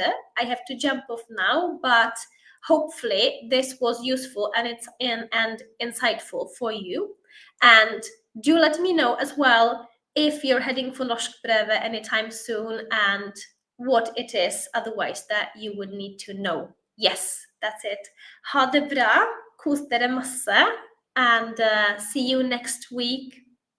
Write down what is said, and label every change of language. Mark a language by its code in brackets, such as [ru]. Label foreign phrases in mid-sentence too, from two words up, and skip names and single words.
[en] I have to jump off now, but hopefully this was useful and insightful for you. And do let me know as well if you're heading for Norskprøve anytime soon and what it is otherwise that you would need to know. Yes, that's it. [no] Ha det bra, kos dere masse, [en] and see you next week.